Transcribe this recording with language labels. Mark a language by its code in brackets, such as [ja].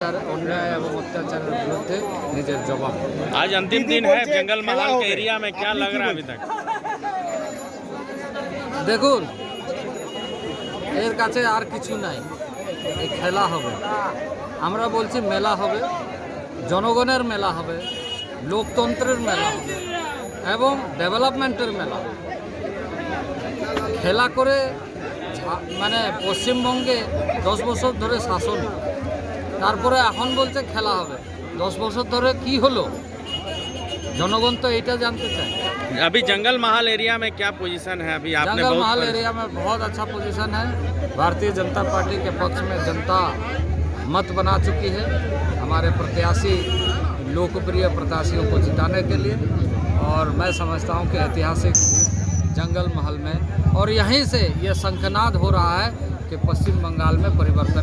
[bn] अन्याय एवं अत्याचार विरुद्ध निजेर जवाब। [hi] आज अंतिम दिन है जंगल महल के एरिया में, क्या लग रहा है अभी तक? [bn] দেখুন এর কাছে আর কিছু নাই, এই খেলা হবে, আমরা বলছি মেলা হবে, জনগণের মেলা হবে, লোকতন্ত্রের মেলা হবে এবং ডেভেলপমেন্টের মেলা হবে। খেলা করে মানে পশ্চিমবঙ্গে 10 বছর ধরে শাসন, তারপরে এখন বলছে খেলা হবে। 10 বছর ধরে কি হলো জনগণ তো এটা जानते চায়। [hi] अभी जंगल महल एरिया में क्या पोजीशन है? अभी आपने जंगल महल एरिया में बहुत अच्छा पोजीशन है। भारतीय जनता पार्टी के पक्ष में जनता मत बना चुकी है हमारे प्रत्याशी, लोकप्रिय प्रत्याशियों को जिताने के लिए। और मैं समझता हूं कि ऐतिहासिक जंगल महल में और यहीं से ये शंखनाद हो रहा है कि पश्चिम बंगाल में परिवर्तन।